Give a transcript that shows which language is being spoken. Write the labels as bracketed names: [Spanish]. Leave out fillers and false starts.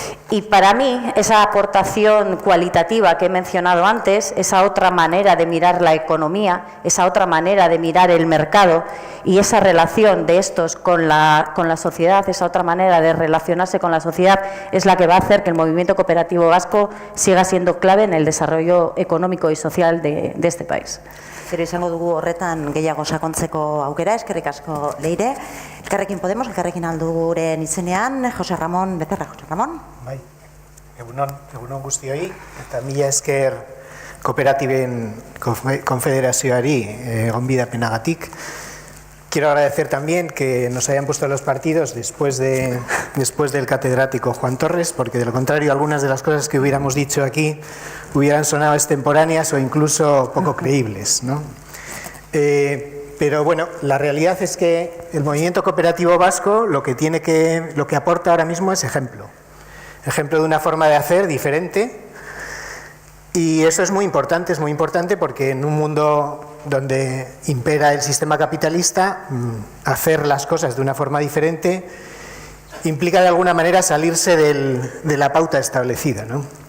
[Spanish] Y para mí, esa aportación cualitativa que he mencionado antes, esa otra manera de mirar la economía, esa otra manera de mirar el mercado y esa relación de estos con la sociedad, esa otra manera de relacionarse con la sociedad, es la que va a hacer que el movimiento cooperativo vasco siga siendo clave en el desarrollo económico y social de este país. [Basque] Gero izango dugu horretan gehiago sakontzeko aukera, eskerrik asko Leire. Elkarrekin Podemos, elkarrekin alduren izenean, Jose Ramon Becerra. Jose Ramon? Bai, egunon guztioi, eta mila esker kooperatiben konfederazioari gonbidapenagatik. [Spanish] Quiero agradecer también que nos hayan puesto los partidos después del catedrático Juan Torres, porque de lo contrario algunas de las cosas que hubiéramos dicho aquí hubieran sonado extemporáneas o incluso poco creíbles, ¿no? Pero bueno, la realidad es que el movimiento cooperativo vasco lo que aporta ahora mismo es ejemplo de una forma de hacer diferente, y eso es muy importante porque en un mundo donde impera el sistema capitalista, hacer las cosas de una forma diferente implica de alguna manera salirse de la pauta establecida, ¿no?